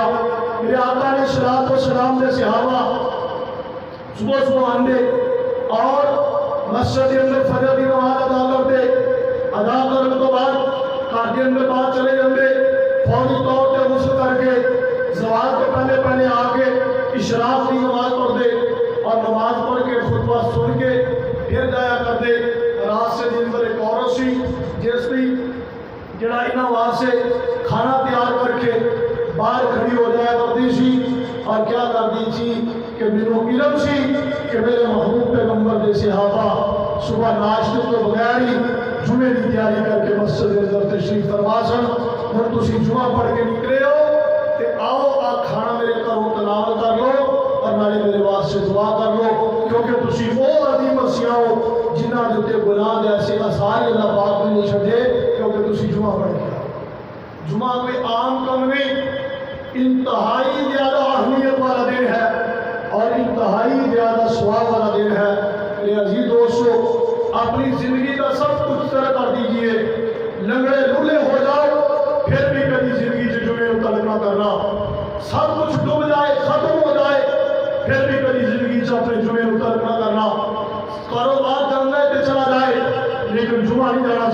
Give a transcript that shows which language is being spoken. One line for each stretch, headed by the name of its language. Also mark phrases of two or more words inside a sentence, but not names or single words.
Urdu: میرے آقا علیہ الصلوۃ والسلام نے صحابہ صبح صبح آندے اور مسجد کے اندر فجر کی نماز ادا کرتے، ادا کرنے تو بعد گھر کے اندر باہر چلے جاندے، فوری طور پہ غسل کر کے زوال کے پہلے آ کے اشراق کی نماز پڑھ دے، اور نماز پڑھ کے خطبہ سن کے پھر جایا کر دے۔
Punjabi: رات سے دن پر ایک عورت سی جس بھی جڑا انہاں واسطے کھانا تیار کر کے باہر کھڑی ہو جایا کرتی سی، اور کیا کرتی تھی کہ منو علم سی کہ میرے محبوب پیغمبر دے صحابہ صبح ناشتے تو بغیر ہی جمعے کی تیاری کر کے مسجد اندر تشریف فرما سن ہن تسی جمعہ پڑھ کے نکلے ہو تے آؤ آ کھانا میرے گھروں تناول کر لو اور نالے میرے واسطے دعا کر لو کیونکہ تسی وہ عظیم مسیح ہو جنہاں دے تے گناہ دے ایسے آثار اللہ پاک نے نہیں چھڈے کیونکہ تسی جمعہ
Urdu: پڑھ کے آؤ جمعہ کوئی عام کم نہیں انتہائی زیادہ اہمیت والا دن ہے اور انتہائی زیادہ ثواب والا دن ہے میرے عزیز دوستو اپنی زندگی کا سب کچھ طرح کر دیجئے لنگڑے لولے ہو جاؤ پھر بھی کبھی زندگی سے جمعے متعلق نہ کرنا سب کچھ ڈوب جائے ختم ہو جائے پھر بھی کبھی زندگی سے اپنے جمعے متعلق نہ کرنا کاروبار چل رہا ہے چلا جائے لیکن جمعہ نہیں جانا